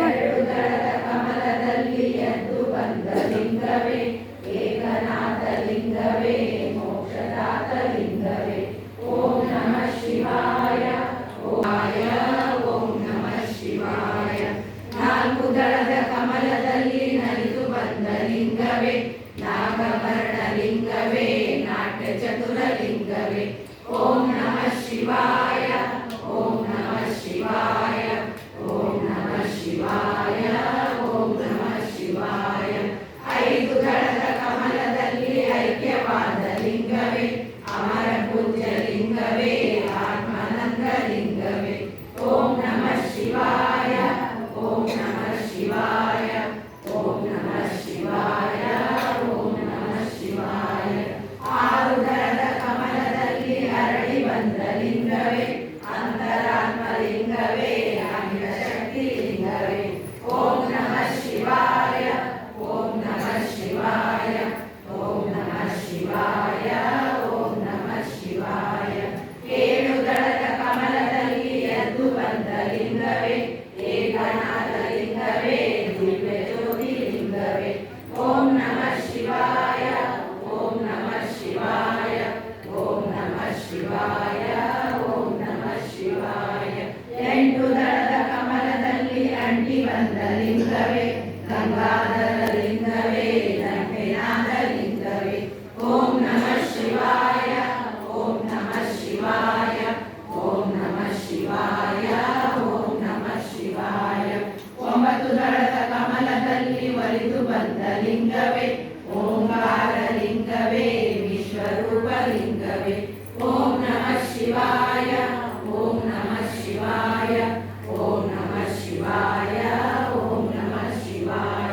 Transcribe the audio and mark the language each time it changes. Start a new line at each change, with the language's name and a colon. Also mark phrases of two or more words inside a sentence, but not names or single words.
Kannada: ಏಳು ದಳದ ಕಮಲದಲ್ಲಿ ಎದ್ದು ಬಂದ ಲಿಂಗವೇ ಏಕನಾಥ ಲಿಂಗವೇ ಮೋಕ್ಷದಾತ ಲಿಂಗವೇ
Sanskrit: ಓಂ ನಮಃ ಶಿವಾಯ ಓಂ ನಮಃ ಶಿವಾಯ.
Kannada: ನಾಲ್ಕು ದಳದ ಕಮಲದಲ್ಲಿ ನಲಿದು ಬಂದ ಲಿಂಗವೇ ನಾಗಭರಣ ಲಿಂಗವೇ ನಾಟ್ಯ ಚತುರ ಲಿಂಗವೇ
Sanskrit: ಓಂ ನಮಃ ಶಿವಾಯ ಓಂ ನಮಃ ಶಿವಾಯ ಓಂ ನಮಃ ಶಿವಾಯ ಓಂ ನಮಃ ಶಿವಾಯ.
Kannada: ಐದು ದಳದ ಕಮಲದಲ್ಲಿ ಐಕ್ಯವಾದ ಲಿಂಗವೇ ಅಮರ ಪೂಜ್ಯ ಲಿಂಗವೇ ಆತ್ಮಾನಂದ ಲಿಂಗವೇ
Sanskrit: ಓಂ ನಮಃ ಶಿವಾಯ ಓಂ ನಮಃ ಶಿವಾಯ ಓಂ ನಮಃ ಶಿವಾಯ ಓಂ ನಮಃ ಶಿವಾಯ.
Kannada: ಆರು ದಳದ ಕಮಲದಲ್ಲಿ ಅರಳಿ ಬಂದ ಲಿಂಗವೇ ಅಂತರಾತ್ಮ ಲಿಂಗವೇ ಅಖಿಲ ಶಕ್ತಿ ಲಿಂಗವೇ
Sanskrit: ಓಂ ನಮಃ ಶಿವಾಯ ಓಂ ನಮಃ ಶಿವಾಯ ಓಂ ನಮಃ ಶಿವಾಯ ಓಂ ನಮಃ ಶಿವಾಯ.
Kannada: ಏಳು ದಳದ ಕಮಲದಲ್ಲಿ ಎದ್ದು ಬಂದ ಲಿಂಗವೇ ಏಕನಾಥ ಲಿಂಗವೇ ದಿವ್ಯ ಜ್ಯೋತಿ ಲಿಂಗವೇ
Sanskrit: ಓಂ ನಮಃ ಶಿವಾಯ ಓಂ ನಮಃ ಶಿವಾಯ ಓಂ ನಮಃ ಶಿವಾಯ ಓಂ ನಮಃ ಶಿವಾಯ.
Kannada: ಎಂಟು ದಳದ ಕಮಲದಲ್ಲಿ ಅಂಟಿ ಬಂದ ಲಿಂಗವೇ ಗಂಗಾಧರ ಲಿಂಗವೇ ದಂಡೆನಾದ ಲಿಂಗವೇ
Sanskrit: ಓಂ ನಮಃ ಶಿವಾಯ ಓಂ ನಮಃ ಶಿವಾಯ ಓಂ ನಮಃ ಶಿವಾಯ ಓಂ ನಮಃ ಶಿವಾಯ.
Kannada: ಒಂಬತ್ತು ದಳದ ಕಮಲದಲ್ಲಿ ಒಲಿದು ಬಂದ ಲಿಂಗವೇ ಓಂಕಾರ ಲಿಂಗವೇ ವಿಶ್ವರೂಪ ಲಿಂಗವೇ
Sanskrit: ಓಂ ನಮಃ ಶಿವಾಯ ಓಂ ನಮಃ ಶಿವಾಯ ಓಂ ನಮಃ ಶಿವಾಯ ಓಂ ನಮಃ ಶಿವಾಯ.